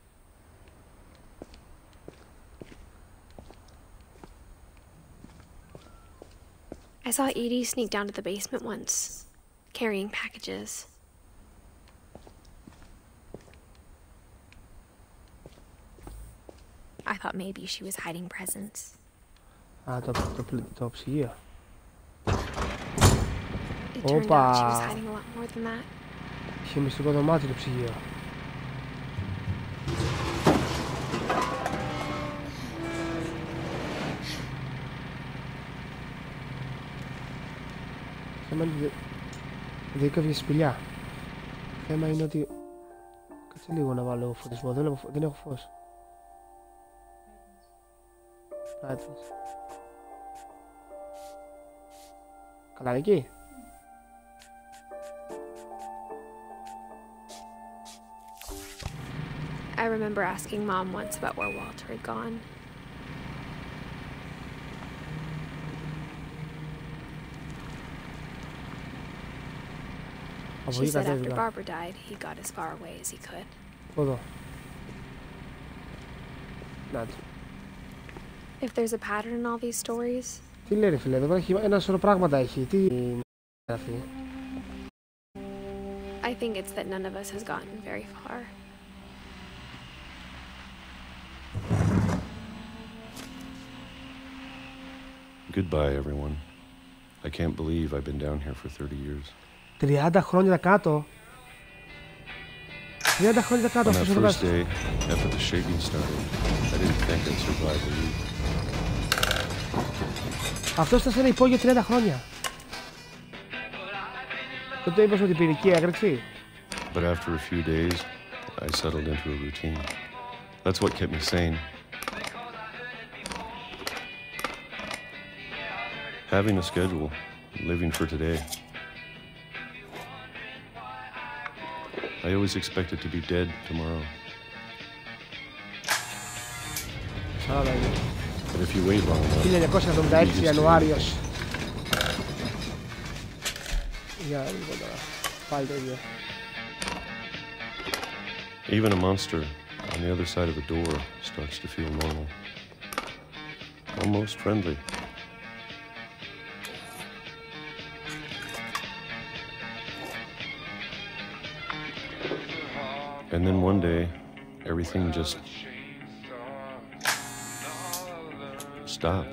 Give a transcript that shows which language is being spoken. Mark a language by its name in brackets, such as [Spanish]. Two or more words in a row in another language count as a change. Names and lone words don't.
[English] I saw Edie sneak down to the basement once, carrying packages. I thought maybe she was hiding presents. [Greek] Α, το ψυγείο. [English] It turned out she was hiding a lot more than that. [Greek] Είχε μυστικό δωμάτιο το ψυγείο. θέμα είναι ότι δεν κάποια σπηλιά. Θέμα είναι ότι... Κάτσε λίγο να βάλω φωτισμό, δεν έχω φως. Brightness. Καλά είναι εκεί. [English] I remember asking Mom once about where Walter had gone. She said after Barbara died, he got as far away as he could. [Greek] Εδώ. Να το. [English] If there's a pattern in all these stories... [Greek] Τι λέει ρε φίλε, εδώ έχει ένα σωρό πράγματα έχει. Τι είναι αυτή. [English] I think it's that none of us has gotten very far. Goodbye, everyone. I can't believe I've been down here for 30 years. [Greek] 30 χρόνια κάτω. 30 χρόνια κάτω. [English] On that first day, after the shaking started, I didn't think I'd survive a week. [Greek] Αυτό ήταν σε ένα υπόγειο 30 χρόνια. Τότε είπες με την πυρηνική έκρηξη. [English] But after a few days, I settled into a routine. That's what kept me sane. Having a schedule, living for today. I always expected to be dead tomorrow. But if you wait long enough, [Greek] 1976 Ιανουάριος. Για λίγο τώρα. Πάλι το ίδιο. [English] even a monster on the other side of the door starts to feel normal. Almost friendly. And then one day, everything just stopped.